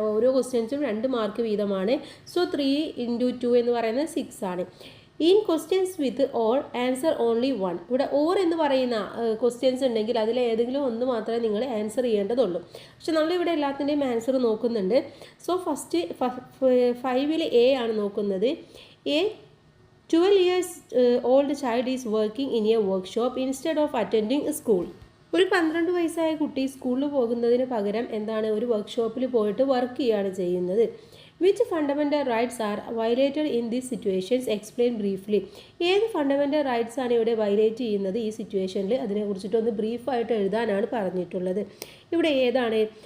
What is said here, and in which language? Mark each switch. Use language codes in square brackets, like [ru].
[ml] ഓരോ ക്വസ്റ്റ്യൻസും 2 മാർക്ക് വീതമാണ്. സോ 3 × 2 എന്ന് പറയുന്നത് 6 ആണ്. [en] In questions with or answer only 1. [ml] ഇവിടെ ഓർ എന്ന് പറയുന്ന ക്വസ്റ്റ്യൻസ് ഉണ്ടെങ്കിൽ അതിൽ ഏതെങ്കിലും ഒന്ന് മാത്രമേ നിങ്ങൾ ആൻസർ ചെയ്യേണ്ടതുള്ളൂ. പക്ഷെ നമ്മളിവിടെ എല്ലാത്തിൻ്റെയും ആൻസർ നോക്കുന്നുണ്ട്. സോ ഫസ്റ്റ് 5ൽ എ ആണ് നോക്കുന്നത്. [en] A, 12 years old child is working in a workshop instead of attending school. [ml] ഒരു 12 വയസ്സായ കുട്ടി സ്കൂളിൽ പോകുന്നതിന് പകരം ഒരു വർക്ക്ഷോപ്പിൽ പോയിട്ട് വർക്ക് ചെയ്യുകയാണ് ചെയ്യുന്നത്. [en] Which fundamental rights are violated in these situations? Explain briefly. [ml] ഏത് ഫണ്ടമെൻ്റൽ റൈറ്റ്സ് ആണ് ഇവിടെ വയലേറ്റ് ചെയ്യുന്നത് ഈ സിറ്റുവേഷനിൽ? അതിനെക്കുറിച്ചിട്ടൊന്ന് ബ്രീഫായിട്ട് എഴുതാനാണ് പറഞ്ഞിട്ടുള്ളത്. ഇവിടെ ഏതാണ്?